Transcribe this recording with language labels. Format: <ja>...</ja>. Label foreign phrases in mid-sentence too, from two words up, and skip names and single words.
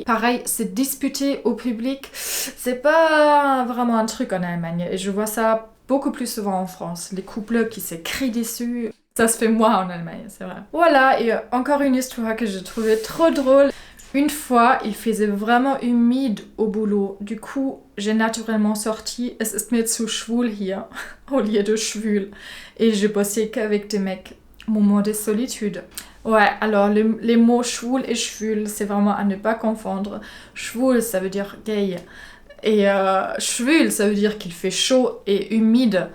<fr>Pareil, se disputer au public, c'est pas vraiment un truc en Allemagne. Et je vois ça beaucoup plus souvent en France. Les couples qui se crient dessus, ça se fait moins en Allemagne, c'est vrai. Voilà, et encore une histoire que je trouvais trop drôle. Une fois, il faisait vraiment humide au boulot. Du coup, j'ai naturellement sorti «</fr> <de>Es ist mir zu schwul hier</de> <fr>» au lieu de « schwül ». Et j'ai bossé qu'avec des mecs. Moment de solitude. Ouais, alors les mots schwul et schwül, c'est vraiment à ne pas confondre. Schwul, ça veut dire gay. Et schwül, ça veut dire qu'il fait chaud et humide.</fr>